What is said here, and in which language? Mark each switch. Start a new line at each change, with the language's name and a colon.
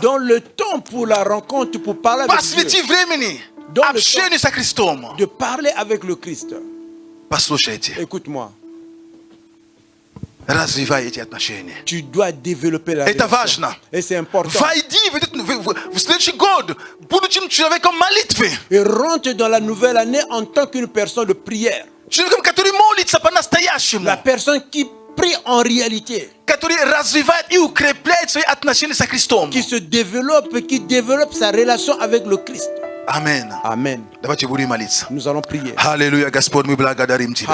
French: Donne le temps pour la rencontre, pour parler avec Dieu.
Russian: Посвяти времени
French: Dans le
Russian: общению со Христом.
French: De parler avec le Christ.
Russian: Послушайте,
French: Écoute-moi.
Russian: развивай эти отношения.
French: Tu dois développer la
Russian: Это
French: relation.
Russian: важно.
French: Et c'est important.
Russian: Войди в следующий год будучи человеком молитвы.
French: Et rentre dans la nouvelle année en tant qu'une personne de prière.
Russian: Человеком, который молится по-настоящему.
French: La personne qui prie en réalité.
Russian: Который развивает и укрепляет свои отношения со Христом.
French: Qui se développe, qui développe sa relation avec le Christ.
Russian: Amen.
French: Amen.
Russian: Давайте будем молиться.
French: Nous allons prier.
Russian: Аллилуйя, Господь, мы благодарим Тебя.